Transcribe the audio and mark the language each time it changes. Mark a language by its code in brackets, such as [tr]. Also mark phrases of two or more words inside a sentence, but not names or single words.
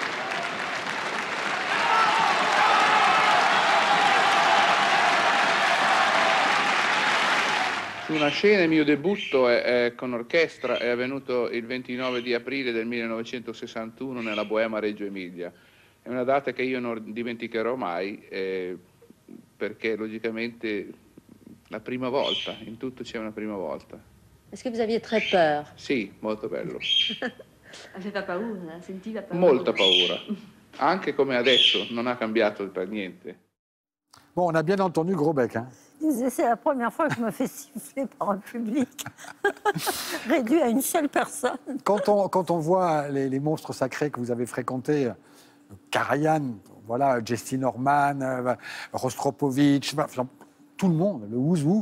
[it] Una scena, il mio debutto con orchestra è avvenuto il 29 di aprile del 1961 nella Boema Reggio Emilia. È una data che io non dimenticherò mai perché logicamente la prima volta, in tutto c'è una prima volta. [fr] Est-ce que vous aviez très peur? [it] Sì, molto bello. Aveva paura, sentiva paura. Molta paura. Anche come adesso, non ha cambiato per niente. [fr] Bon, on a bien entendu Gros Bec, hein. C'est la première fois que je me fais siffler par un public réduit à une seule personne. Quand on voit les monstres sacrés que vous avez fréquentés, Karajan, voilà, Jesse Norman, Rostropovitch, tout le monde, le [en] Who's Who.